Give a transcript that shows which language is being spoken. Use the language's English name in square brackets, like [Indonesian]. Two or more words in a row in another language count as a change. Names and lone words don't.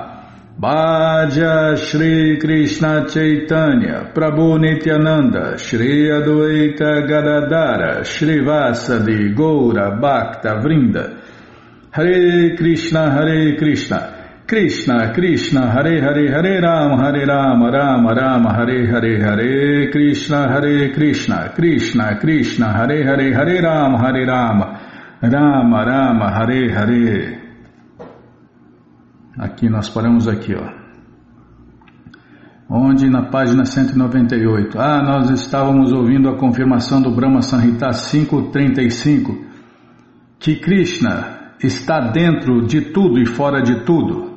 [Sanskrit] भज श्री कृष्ण चैतन्य प्रभु नित्यानन्द श्री अद्वैत गदाधर श्री वासादि गौर भक्त वृन्द हरे कृष्ण कृष्ण कृष्ण हरे हरे हरे राम राम राम हरे हरे हरे कृष्ण कृष्ण कृष्ण हरे हरे हरे राम राम राम हरे हरे. [Portuguese] Aqui nós paramos aqui, onde na página 198. Nós estávamos ouvindo a confirmação do Brahma Samhita 5.35, que Krishna está dentro de tudo e fora de tudo.